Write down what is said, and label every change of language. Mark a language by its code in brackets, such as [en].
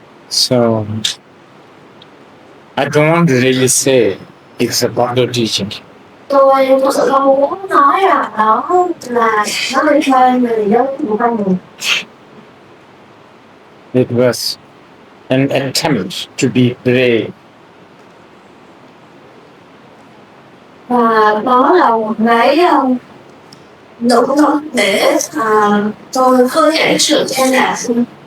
[en] So I don't want to really say it's about the teaching. [vi] Tôi thực sự không muốn nói là đó là nó liên quan về giáo lý của con người. [en] It was an attempt to be brave. [vi] Và đó là một cái nỗ lực để tôi khơi dậy sự can đảm.